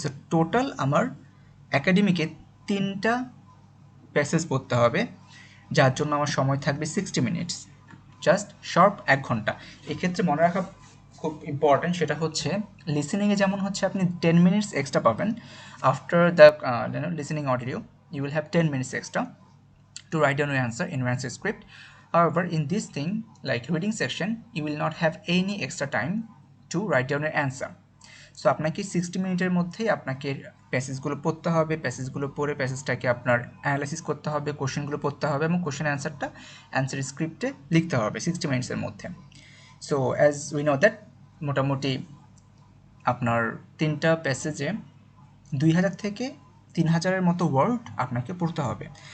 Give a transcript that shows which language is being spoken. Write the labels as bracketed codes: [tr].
[bn] So total আমার একাডেমিকে 3টা passage পড়তে হবে, যার জন্য আমার সময় থাকবে 60 মিনিটস, জাস্ট শর্ট 1 ঘন্টা। এক্ষেত্রে মনে রাখা খুব ইম্পর্ট্যান্ট, সেটা হচ্ছে লিসেনিংয়ে যেমন হচ্ছে আপনি 10 মিনিটস এক্সট্রা পাবেন [en] After the listening audio, you will have 10 minutes extra to write down your answer in your answer script. However, in this thing, like reading section, you will not have any extra time to write down your answer. [bn] So আপনাকে 60 মিনিটের মধ্যেই আপনাকে প্যাসেজগুলো পড়তে হবে, প্যাসেজগুলো পড়ে প্যাসেজটাকে আপনার analysis করতে হবে, কোশ্চেনগুলো পড়তে হবে এবং কোশ্চেন অ্যান্সারটা অ্যান্সার স্ক্রিপ্টে লিখতে হবে 60 মিনিটসের মধ্যে। [en] so as we know that [bn] মোটামুটি আপনার 3টা প্যাসেজে 2000 থেকে 3000-এর মতো ওয়ার্ড আপনাকে পড়তে হবে।